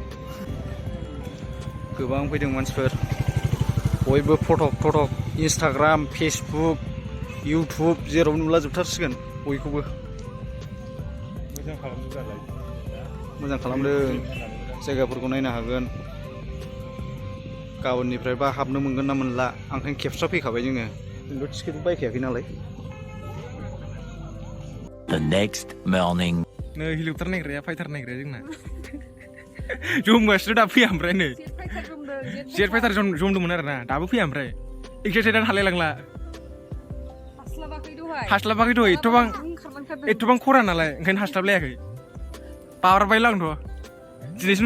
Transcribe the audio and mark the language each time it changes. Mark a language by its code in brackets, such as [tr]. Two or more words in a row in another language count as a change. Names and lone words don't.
[brx] गोबां फैदों मानसिफोर बयबो फटक इन्सटाग्राम फेसबुक इउटुब जेराव नुला जोबथारसिगोन बयखौबो मोजां खालामदों जायगाफोरखौ नायनो हागोन गाबोननिफ्रायबा हाबनो मोनगोन ना मोनला ओंखायनो खेबस्रा फैखाबाय जोङो जोंथ' टिकेट बायखायाखै नालाय [en] The next morning. [brx] नै हेलिकप्टार नायग्राया फाइटार नायग्राया जोंना जमगासिनो दा फैया ओमफ्राय नै [en] jet fighter [brx] जमदोंमोन आरोना दाबो फैया ओमफ्राय एक्साइटेडआनो हालायलांला हास्लाबाखै दहाय एथ'बां खरा नालाय ओंखायनो हास्लाबलायाखै बारबायला आंथ' दिनैसो